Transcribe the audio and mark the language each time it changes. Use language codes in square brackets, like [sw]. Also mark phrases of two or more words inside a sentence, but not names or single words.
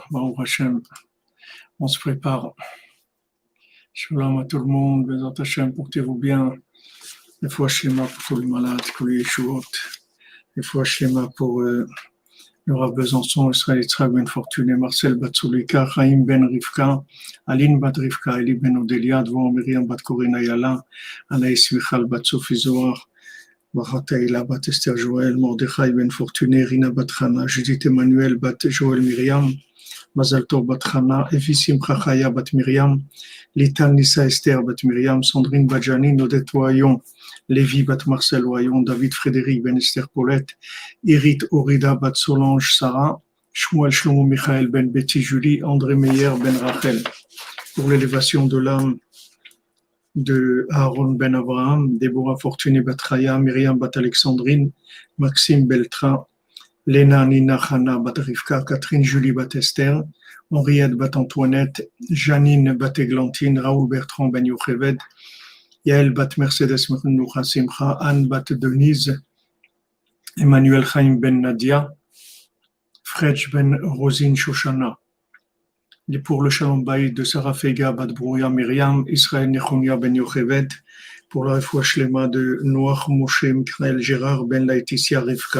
[he] ברוך השם, [fr] on se prépare. Shalom à tout le monde, [he] בעזרת השם, [fr] portez-vous bien. Des fois Shlema pour tous les malades, pour les Yeshuot. Des fois Shlema pour le Rav Besançon, Israël Yitzhak Ben Fortuné, Marcel Batsoulika, Chaim Ben Rivka, Aline Bat Rivka, Eli Ben Odelia, Dvor Miriam Bat Corina Yala, Anaïs Michal Bat Sophie Zohar, Barat Eila Bat Esther Joël, Mordechai Ben Fortuné, Rina Bat Chana, Judith Emmanuel Bat Joël Miriam, Mazal Tov Bat Chana, Efi Simcha Chaya Bat Miriam, Litan Nissa Esther Bat Miriam, Sandrine Bat Janine, Odette Oyon, Lévi Bat Marcel Oyon, David Frédéric Ben Esther Paulette, Irit Orida Bat Solange Sarah, Shmuel Shlomo Michael Ben Betty Julie, André Meyer Ben Rachel, pour l'élévation de l'âme de Aaron Ben Abraham, Déborah Fortuné Bat Chaya, Myriam Bat Alexandrine, Maxime Beltra, Léna Nina Chana Bat Rivka, Catherine Julie Bat Esther, Henriette Bat Antoinette, Janine Bat Églantine, Raoul Bertrand Ben Yocheved, Yael Bat Mercedes Noucha Simcha, Anne Bat Denise, Emmanuel Chaim Ben Nadia, Fredj Ben Rosine Shoshana. Et pour le [he] שלום בית [fr] de Sarah Fega Bat Brouya Myriam, Israël Nechonia Ben Yocheved, pour la [he] רפואה שלמה [fr] de Noach Moshe Michael Gérard Ben Laetitia Rivka.